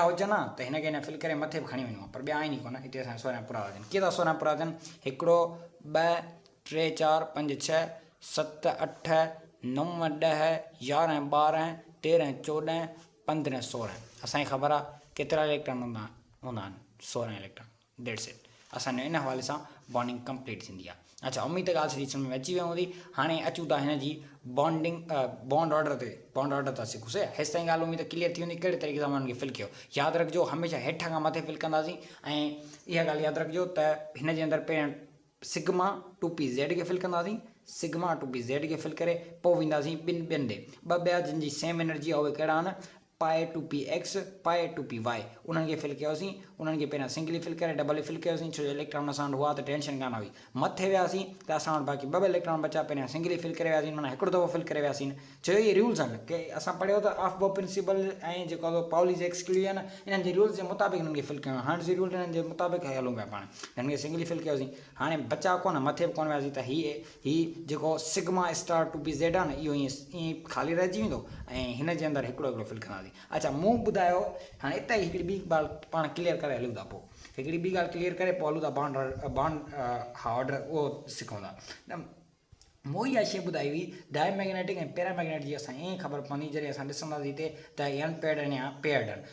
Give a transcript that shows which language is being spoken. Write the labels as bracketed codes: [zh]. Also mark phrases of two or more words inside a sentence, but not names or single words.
[sd] हुजनि हा त हिनखे हिन फिल करे मथे बि खणी वञूं पर ॿिया आहिनि ई कोन हिते असांजा 16 पूरा था थियनि कीअं था 16 पूरा थियनि हिकिड़ो 2 3 4 5 6 7 8 9 10 11 12 13 14 15 16 असांखे ख़बर आहे केतिरा इलेक्ट्रॉन हूंदा आहिनि 16 इलेक्ट्रॉन [en] that's it [sd] असांजो इन हवाले सां बॉन्डिंग कंप्लीट थींदी आहे अच्छा उम्मीद ॻाल्हि सॼी सम्झ में अची वई हूंदी हाणे अचूं था हिन जी [en] bond order [sd] था सिखूं सही हेसि ताईं ॻाल्हि उम्मीद क्लियर थी वेंदी कहिड़े तरीक़े सां हुननि खे फिल कयो यादि रखिजो हमेशह हेठां खां मथे फिल कंदासीं ऐं इहा ॻाल्हि यादि रखिजो त हिन जे अंदरि पहिरियों [en] sigma two p z [sd] खे फिल कंदासीं [en] sigma two p z [sd] खे फिल करे पोइ वेंदासीं ॿियनि ॾे ॿ ॿिया जिन जी [en] same energy [sd] आहे उहे कहिड़ा आहिनि [en] pi two p x pi two p y [sd] उन्हनि खे फिल कयोसीं उन्हनि खे पहिरियां [en] singly fill [sd] करे [en] double fill [sd] कयोसीं छो जो इलेक्ट्रॉन असां वटि हुआ त टेंशन कान हुई मथे वियासीं त असां वटि बाक़ी ॿ इलेक्ट्रॉन बचा पहिरियां [en] singly fill [sd] करे वियासीं माना हिकिड़ो दफ़ो फिल करे वियासीं छो इहे रूल्स आहिनि की असां पढ़ियो त [en] Aufbau principle [sd] ऐं जेको आहे [en] Pauli's exclusion [sd] इन्हनि जे रूल्स जे मुताबिक़ हिननि खे फिल कयो हाणे रूल हिननि जे मुताबिक़ हलूं पिया पाण हिननि खे [en] singly fill [sd] कयोसीं हाणे बचा कोन मथे बि कोन वियासीं त हीअ जेको [en] sigma star two p z [sd] आहे न इहो ईअं ख़ाली रहिजी वेंदो ऐं हिन जे अंदरि हिकिड़ो फिल कंदासीं अच्छा मूं ॿुधायो हाणे हिते हिकिड़ी ॿी ॻाल्हि पाण क्लियर करे हलूं था पोइ हिकिड़ी ॿी ॻाल्हि क्लियर करे पोइ हलूं था बॉन्ड हा ऑर्डर उहो सिखूं था मूं इहा शइ ॿुधाई हुई डायमैग्नेटिक ऐं पैरामैग्नेटिक जी असां ईअं ख़बर पवंदी जॾहिं असां ॾिसंदासीं हिते त इहे अनपेड आहिनि या पेड आहिनि।